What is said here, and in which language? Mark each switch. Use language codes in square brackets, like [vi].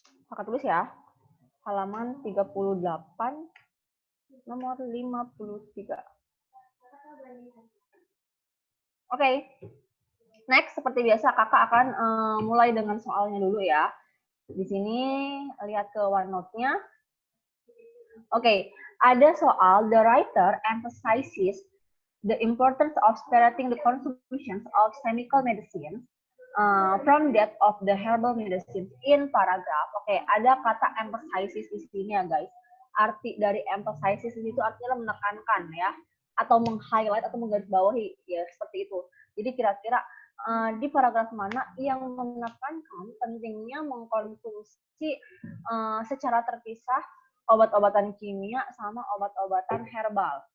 [id] Kakak tulis ya. Halaman 38 nomor 53. Oke. Next seperti biasa kakak akan mulai dengan soalnya dulu ya. Di sini lihat ke OneNote-nya. Oke, ada soal [en] the writer emphasizes the importance of separating the contributions of chemical medicine from that of the herbal medicine in paragraph. [id] Oke, ada kata emphasizes di sini ya guys. Arti dari emphasizes itu artinya menekankan ya, atau meng-highlight atau menggarisbawahi ya seperti itu. Jadi kira-kira di paragraf mana yang menekankan pentingnya mengkonsumsi secara terpisah obat-obatan kimia sama obat-obatan herbal.